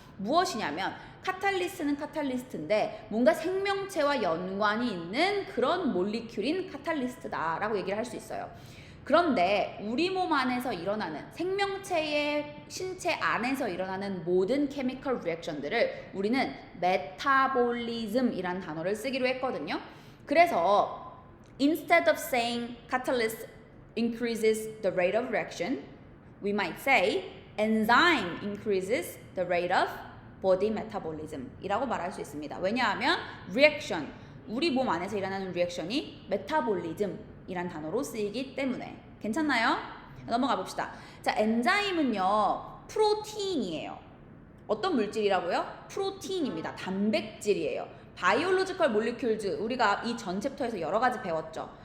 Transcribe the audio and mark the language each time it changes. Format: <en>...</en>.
<ko>무엇이냐면 카탈리스트는 카탈리스트인데 뭔가 생명체와 연관이 있는 그런 몰리큘인 카탈리스트다라고 얘기를 할 수 있어요. 그런데 우리 몸 안에서 일어나는 생명체의 신체 안에서 일어나는 모든 케미컬 리액션들을 우리는 메타볼리즘이란 단어를 쓰기로 했거든요.</ko> <en>그래서 instead of saying catalyst increases the rate of reaction, we might say enzyme increases the rate of body metabolism</en> <ko>이라고 말할 수 있습니다. 왜냐하면 reaction, 우리 몸 안에서 일어나는 리액션이 메타볼리즘 이란 단어로 쓰이기 때문에. 괜찮나요? 넘어가 봅시다. 자, 엔자임은요 프로틴이에요. 어떤 물질이라고요? 프로틴입니다. 단백질이에요. 바이올로지컬 몰리큘즈 우리가 이 전 챕터에서 여러 가지 배웠죠.</ko>